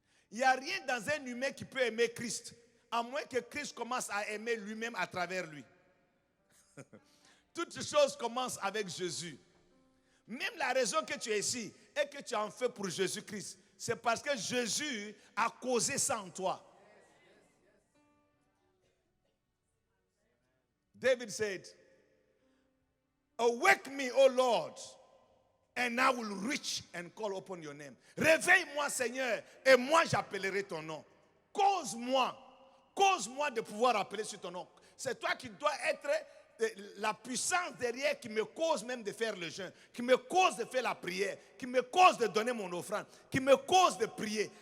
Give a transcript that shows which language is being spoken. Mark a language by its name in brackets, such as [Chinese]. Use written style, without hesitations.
[French] Il n'y a rien dans un humain qui peut aimer Christ, à moins que Christ commence à aimer lui-même à travers lui. Toutes choses commencent avec Jésus. Même la raison que tu es ici et que tu en fais pour Jésus-Christ, c'est parce que Jésus a causé ça en toi. [English] David said, "Awake me, O Lord, and I will reach and call upon your name." [French] Réveille-moi, Seigneur, et moi j'appellerai ton nom. Cause-moi de pouvoir appeler sur ton nom. C'est toi qui dois être la puissance derrière qui me cause même de faire le jeûne, qui me cause de faire la prière, qui me cause de donner mon offrande, qui me cause de prier.